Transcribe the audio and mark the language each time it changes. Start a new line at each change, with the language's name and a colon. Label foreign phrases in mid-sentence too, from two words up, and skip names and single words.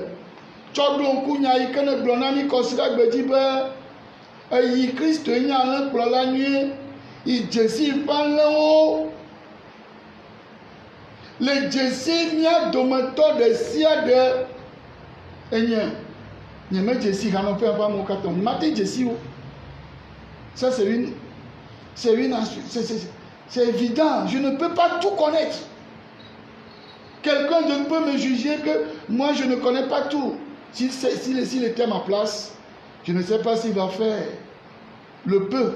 Ewe: Tsɔ ɖo ŋku nya yi ke ne gblɔ na mí kɔsi ɖe agbe dzi be eyi Kristo nye alẽkplɔla nyuie. I dzesi ƒe alẽwo le dzesi mía dometɔ ɖe sia ɖe enye nyeme dzesi hanɔƒe ƒe amewo katã mate dzesi wo.
French: Ça c'est évident. Je ne peux pas tout connaître. Quelqu'un ne peut me juger que moi je ne connais pas tout. S'il était à ma place, je ne sais pas s'il va faire le peu.